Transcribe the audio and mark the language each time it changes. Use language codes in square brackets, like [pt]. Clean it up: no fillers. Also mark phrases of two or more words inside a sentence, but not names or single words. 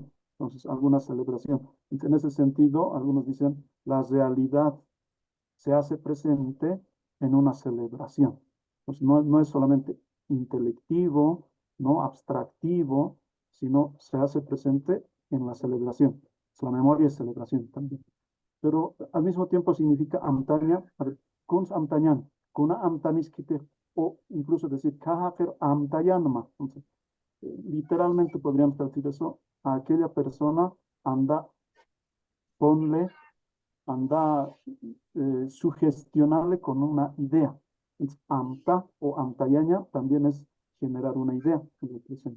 [es] Entonces, alguna celebración. En ese sentido, algunos dicen, la realidad se hace presente en una celebración. Pues no es solamente intelectivo, no abstractivo, sino se hace presente en la celebración. La memoria es celebración también. Pero al mismo tiempo significa [ay] amtaña, kuns amtañan, kuna amtaniskite, [es] o incluso decir [ay] kahafer amtayanma. [es] Entonces, literalmente podríamos traducir eso a aquella persona anda, ponle, anda sugestionable con una idea. Entonces, amta o amtayaña también es generar una idea en el presente.